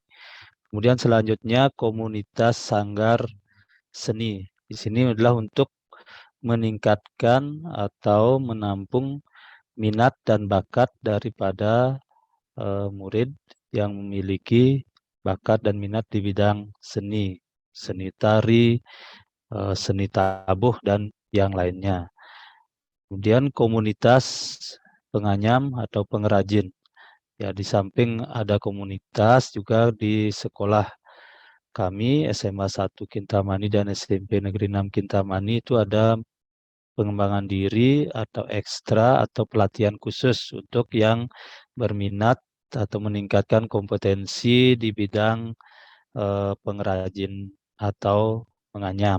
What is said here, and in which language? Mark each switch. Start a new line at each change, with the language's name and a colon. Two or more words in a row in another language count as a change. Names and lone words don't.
Indonesian: Kemudian selanjutnya komunitas sanggar seni. Di sini adalah untuk meningkatkan atau menampung minat dan bakat daripada murid yang memiliki bakat dan minat di bidang seni, seni tari, seni tabuh, dan yang lainnya. Kemudian komunitas penganyam atau pengrajin. Ya, di samping ada komunitas juga di sekolah kami SMA 1 Kintamani dan SMP Negeri 6 Kintamani itu ada pengembangan diri atau ekstra atau pelatihan khusus untuk yang berminat atau meningkatkan kompetensi di bidang pengrajin atau penganyam.